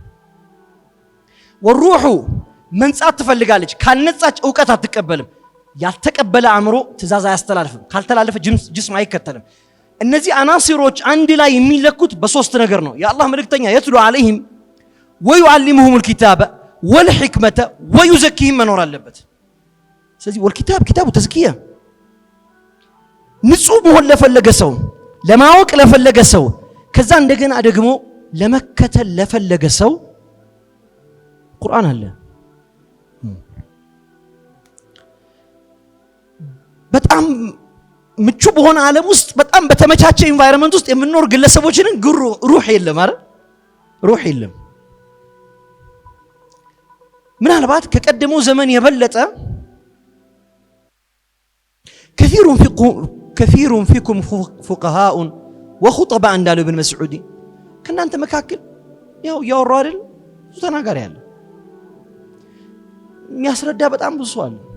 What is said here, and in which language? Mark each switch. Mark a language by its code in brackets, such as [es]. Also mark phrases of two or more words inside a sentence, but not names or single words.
[am] ወሩሁ መንጻት ትፈልጋለች፣ ካልነጻች እውቀት አትቀበልም። ያልተቀበለ አእምሮ ትእዛዝ አያስተላልፍም፣ ካልተላለፈ ጅስም አይከተልም። እነዚህ አናሲሮች አንድ ላይ የሚለኩት በሶስት ነገር ነው። የአላህ መልእክተኛ የትሉ [ar] عليهم ويعلمهم الكتاب والحكمة ويزكيهم [am] መኖር አለበት። ስለዚህ [ar] والكتاب كتاب تزكية [am] ንጹህ መሆን ለፈለገ ሰው፣ ለማወቅ ለፈለገ ሰው፣ ከዛ እንደገና ደግሞ ለመከተል ለፈለገ ሰው ቁርአን አለ። በጣም ምቹ በሆነ ዓለም ውስጥ በጣም በተመቻቸ ኢንቫይሮንመንት ውስጥ የምንኖር ግለሰቦችን ሩህ የለም አይደል? ሩህ የለም። ምናልባት ከቀደመው ዘመን የበለጠ [ar] كثير فيكم فقهاء وخطباء [am] እንዳሉ ኢብኑ መስዑድ ከናንተ መካከል ያው ያወራው አይደል ብዙ ተናጋሪ ያለ የሚያስረዳ በጣም ብዙ አለ።